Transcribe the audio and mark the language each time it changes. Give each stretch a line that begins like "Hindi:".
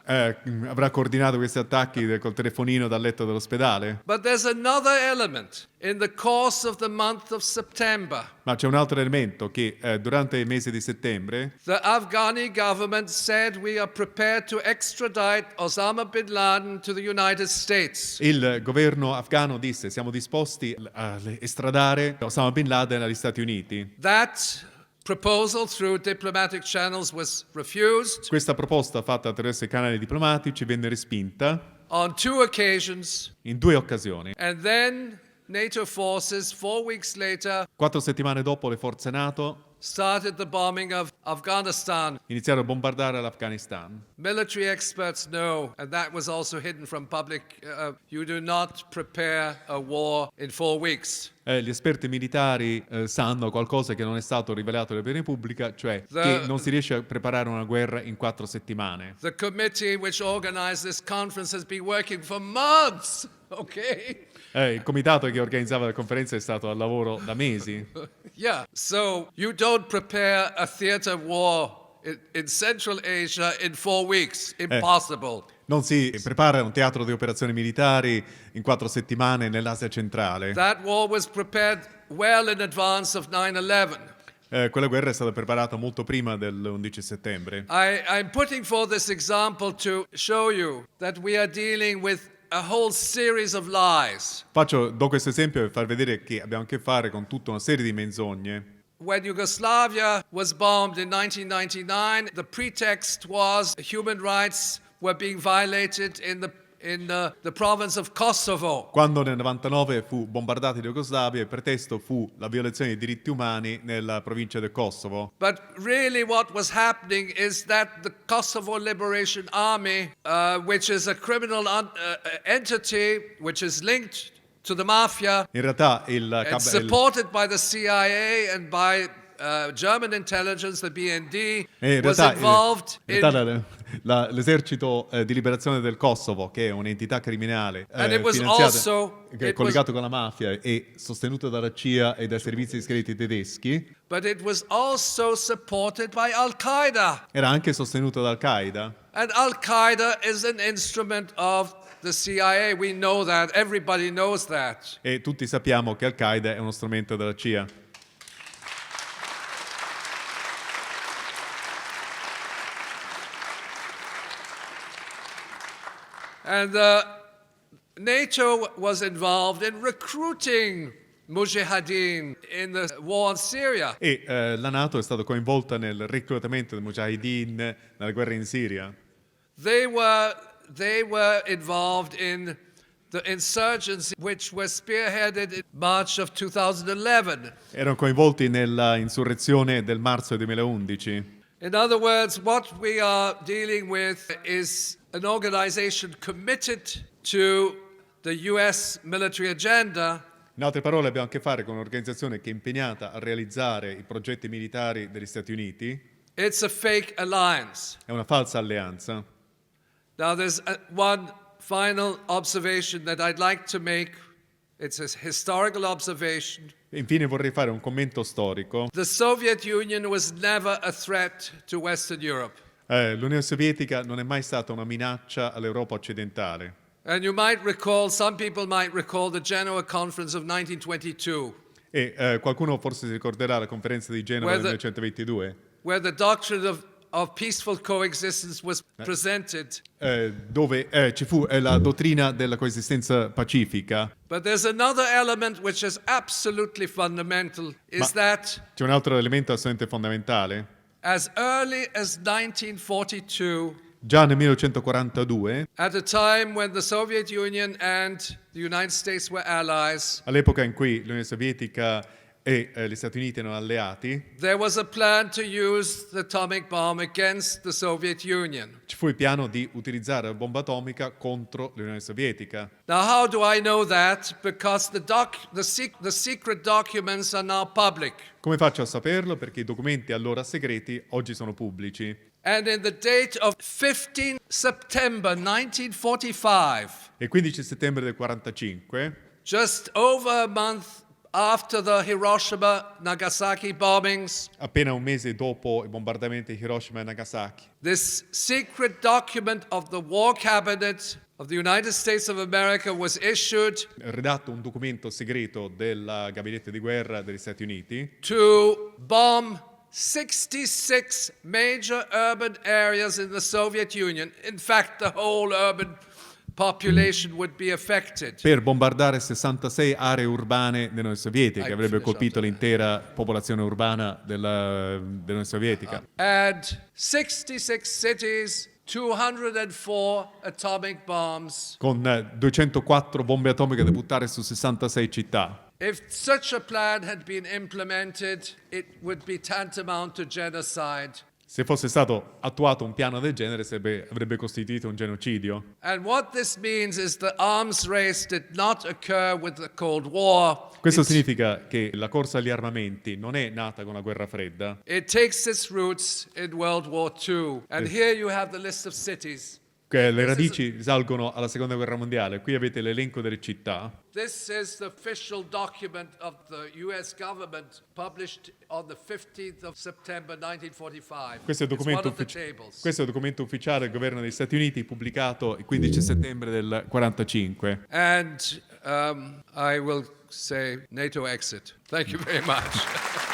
Italian: Avrà coordinato questi attacchi col telefonino dal letto dell'ospedale.
English: But there's another element. In the course of the month of September,
Italian: Ma c'è un altro elemento che durante il mese di settembre
English: the Afghani government said we are prepared to extradite Osama bin Laden to the United States.
Italian: il governo afghano disse siamo disposti a estradare Osama Bin Laden agli Stati Uniti.
English: That proposal through diplomatic channels was refused.
Italian: Questa proposta fatta attraverso i canali diplomatici venne respinta
English: On 2 occasions,
Italian: in 2 occasioni.
English: and then NATO forces, 4 weeks later,
Italian: 4 settimane dopo le forze NATO
English: started the bombing of Afghanistan.
Italian: iniziarono a bombardare l'Afghanistan.
English: Military experts know, and that was also hidden from public, you do not prepare a war in 4 weeks.
Italian: Gli esperti militari sanno qualcosa che non è stato rivelato all'opinione pubblica, cioè che non si riesce a preparare una guerra in 4 settimane.
English: The committee which organized this conference has been working for months, okay?
Italian: Il comitato che organizzava la conferenza è stato al lavoro da mesi.
English: Yeah, so you don't prepare a theater war in Central Asia in 4 weeks. Impossible.
Italian: Non si prepara un teatro di operazioni militari in 4 settimane nell'Asia centrale.
English: That war was prepared well in advance of 9/11.
Italian: Quella guerra è stata preparata molto prima dell'11 settembre.
English: I'm putting forth this example to show you that we are dealing with a whole series of lies.
Italian: Do questo esempio per far vedere che abbiamo a che fare con tutta una serie di menzogne.
English: when Yugoslavia was bombed in 1999, the pretext was human rights were being violated in the province of Kosovo.
Italian: Quando nel 99 fu bombardata Jugoslavia, il pretesto fu la violazione dei diritti umani nella provincia del Kosovo.
English: But really what was happening is that the Kosovo Liberation Army, which is a criminal entity which is linked to the mafia,
Italian: In realtà
English: and supported by the CIA and by German intelligence, the BND, was involved in...
Italian: l'esercito di liberazione del Kosovo, che è un'entità criminale
English: And it was
Italian: finanziata,
English: also-
Italian: che è collegato con la mafia e sostenuto dalla CIA e dai servizi segreti tedeschi,
English: But it was also supported by Al-Qaeda.
Italian: era anche sostenuto da Al-Qaeda.
English: And Al-Qaeda is an instrument of the CIA. We know that. Everybody knows that.
Italian: E tutti sappiamo che Al-Qaeda è uno strumento della CIA.
English: And NATO was involved in recruiting Mujahideen in the war in Syria.
Italian: E la NATO è stata coinvolta nel reclutamento dei Mujahideen nella guerra in Siria.
English: They were involved in the insurgency which was spearheaded in March of 2011.
Italian: Erano coinvolti nella insurrezione del marzo 2011.
English: In other words, what we are dealing with is an organization committed to the US military agenda.
Italian: In altre parole, abbiamo a che fare con un'organizzazione che è impegnata a realizzare i progetti militari degli Stati Uniti.
English: It's a fake alliance.
Italian: È una falsa alleanza.
English: Now, there's one final observation that I'd like to make. It's a historical observation.
Italian: Infine vorrei fare un commento storico.
English: The Soviet Union was never a threat to Western Europe.
Italian: L'Unione Sovietica non è mai stata una minaccia all'Europa occidentale.
English: And you might recall, some people might recall the Genoa Conference of 1922.
Italian: E qualcuno forse si ricorderà la conferenza di Genova del 1922.
English: Where the doctrine of peaceful coexistence was presented.
Italian: Dove ci fu la dottrina della coesistenza pacifica.
English: But there's another element which is absolutely fundamental, is that
Italian: C'è un altro elemento assolutamente fondamentale.
English: as early as 1942,
Italian: Già nel 1942,
English: at a time when the Soviet Union and the United States were allies,
Italian: all'epoca in cui l'Unione Sovietica e gli Stati Uniti erano alleati,
English: there was a plan to use the atomic bomb against the Soviet Union.
Italian: ci fu il piano di utilizzare la bomba atomica contro l'Unione Sovietica.
English: Now, how do I know that? Because the secret documents are now public.
Italian: Come faccio a saperlo? Perché i documenti allora segreti oggi sono pubblici.
English: And in the date of 15 September 1945,
Italian: Il 15 settembre del 1945,
English: just over a month after the Hiroshima-Nagasaki bombings,
Italian: appena un mese dopo i bombardamenti di Hiroshima e Nagasaki,
English: this secret document of the War Cabinet of the United States of America was issued
Italian: redatto un documento segreto del gabinetto di guerra degli Stati Uniti
English: to bomb 66 major urban areas in the Soviet Union. In fact, the whole urban population would be affected.
Italian: per bombardare 66 aree urbane dell'Unione Sovietica, che avrebbe colpito l'intera popolazione urbana dell'Unione Sovietica.
English: And 66 cities, 204 atomic bombs.
Italian: Con 204 bombe atomiche da buttare su 66 città.
English: If such a plan had been implemented, it would be tantamount to genocide.
Italian: Se fosse stato attuato un piano del genere, avrebbe costituito un genocidio.
English: And what this means is the arms race did not occur with the Cold War.
Italian: Questo significa che la corsa agli armamenti non è nata con la guerra fredda.
English: It takes its roots in World War II. And here you have the list of cities.
Italian: Che le radici risalgono alla seconda guerra mondiale. Qui avete l'elenco delle città.
English: This is the official document of the US government published on the 15th of September 1945.
Italian: Questo è il
English: It's one
Italian: documento,
English: of the tables.
Italian: questo è il documento ufficiale del governo degli Stati Uniti pubblicato il 15 settembre del 1945.
English: And I will say NATO exit. Thank you very much.